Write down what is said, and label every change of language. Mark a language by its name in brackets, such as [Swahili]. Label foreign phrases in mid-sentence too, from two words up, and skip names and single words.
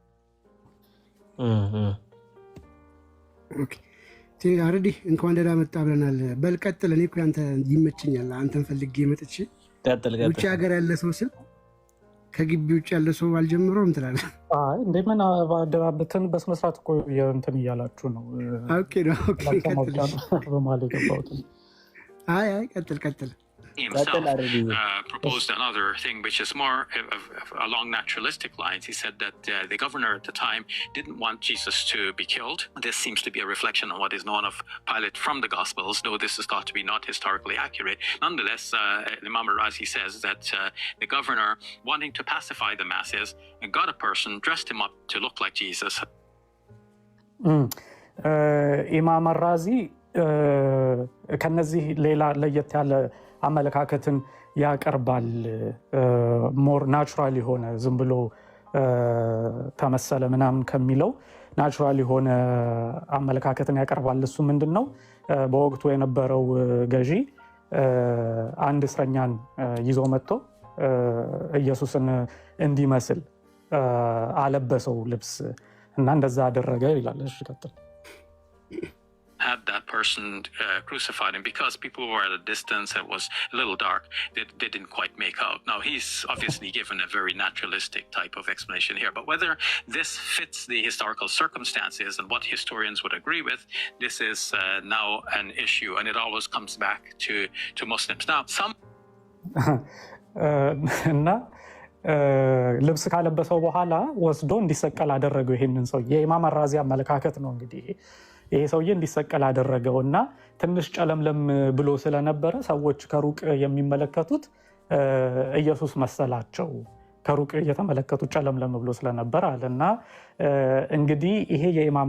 [Amharic] ኦኬ አረዲ እንኳን ደህና መጣ ብለናል። በል ቀጥል። እኔ እኮ አንተ ይመችኛል፣ አንተን ፈልጌ መጥቼ ውጭ ሀገር ያለ ሰው ስል ከግቢ ውጭ ያለ ሰው አልጀምረውም ትላለህ። አይ እንዴ ምን አደባብትን በስነ ስርዓት እኮ እንትን እያላችሁ ነው። ኦኬ ነው ኦኬ ቀጥል በማለት ገባሁት። አይ ቀጥል [English] himself proposed another thing which is more along naturalistic lines. He said that the governor at the time didn't want Jesus to be killed. This seems to be a reflection on what is known of Pilate from the Gospels, though this is thought to be not historically accurate. Nonetheless, Imam Razi says that the governor, wanting to pacify the masses, got a person, dressed him up to look like Jesus. [Amharic] Imam Razi ከነዚህ ሌላ ለየት ያለ አመለካከትን ያቀርባል። ሞር ናቹራል የሆነ ዝም ብሎ ተመሰለ ምናምን ከሚለው ናቹራል የሆነ አመለካከትን ያቀርባል። እሱ ምንድነው? በወቅቱ የነበረው ገዢ አንድ እስረኛን ይዞ መጥቶ ኢየሱስን እንዲመስል አለበሰው ልብስ እና እንደዛ አደረገ ይላል። እሺ ቀጥል። [English] Had that person crucified him because people were at a distance. It was a little dark. They didn't quite make out. Now he's obviously given a very naturalistic type of explanation here, but whether this fits the historical circumstances and what historians would agree with, this is now an issue, and it always comes back to Muslims. Now some [Amharic] እና ልብስ ካለበሰው በኋላ ወስዶ እንዲሰቀል አደረገው። ይሄንን ሰው የኢማም ራዚ አመለካከት ነው እንግዲህ ይሄ ሰውዬ እንዲሰቀል አደረገው እና ትንሽ ጨለምለም ብሎ ስለነበረ ሰዎች ከሩቅ የሚመለከቱት ኢየሱስ መሰላቸው። ከሩቅ እየተመለከቱት ጨለምለም ብሎ ስለነበረ አለና እንግዲህ ይሄ የኢማም